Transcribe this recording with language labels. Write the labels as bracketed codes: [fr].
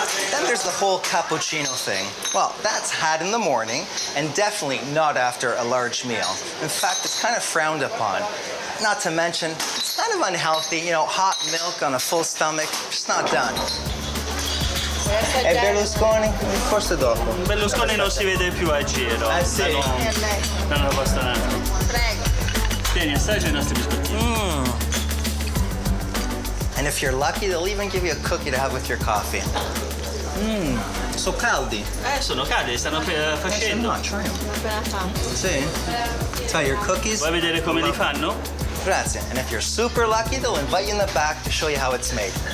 [en] Then there's the whole cappuccino thing. Well, that's had in the morning and definitely not after a large meal. In fact, it's kind of frowned upon. Not to mention, it's kind of unhealthy. You know, hot milk on a full stomach, just not done. [it] E Berlusconi? Forse dopo. Berlusconi non si vede più a giro. Sì. Non lo posso neanche. Prego. Tieni, assaggia i nostri biscottini. [en] And if you're lucky, they'll even give you a cookie to have with your coffee. [it] So caldi. Sono caldi, stanno facendo. [en] No, try them. Sì? Try your cookies. [it] Vuoi vedere come li fanno? Grazie. [en] And if you're super lucky, they'll invite you in the back to show you how it's made.